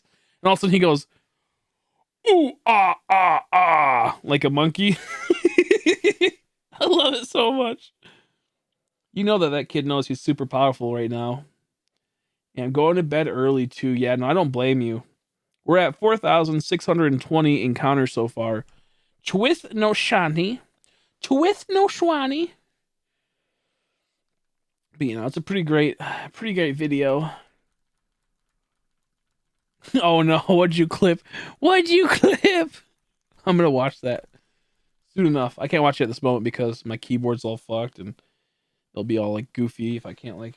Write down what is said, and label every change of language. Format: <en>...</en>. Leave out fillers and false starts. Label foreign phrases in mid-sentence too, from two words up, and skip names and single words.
<en>And all of a sudden he goes, ooh, ah, ah, ah, like a monkey. I love it so much. You know that kid knows he's super powerful right now. And going to bed early too. Yeah, no, I don't blame you. We're at 4,620 encounters so far. Twith no shani. Twith no shwani. But you know, it's a pretty great video. Oh no, what'd you clip? I'm gonna watch that soon enough. I can't watch it at this moment because my keyboard's all fucked and it'll be all like goofy if I can't like.</en>